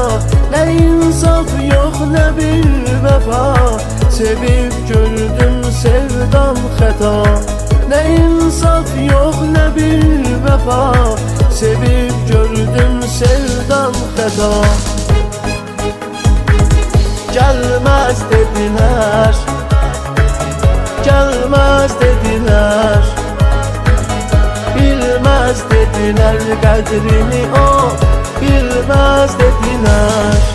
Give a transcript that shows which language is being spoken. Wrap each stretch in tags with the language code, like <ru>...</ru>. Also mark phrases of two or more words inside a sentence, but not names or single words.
<az>Nə insaf yox, nə bir vəfa, sevib gördüm sevdam xəta. Nə insaf yox, nə bir vəfa, sevib gördüm sevdam xəta.</az> <tr>Gelmez dediler, gelmez dediler, dediler, bilmez dediler kadrini, o bilmez dediler.</tr>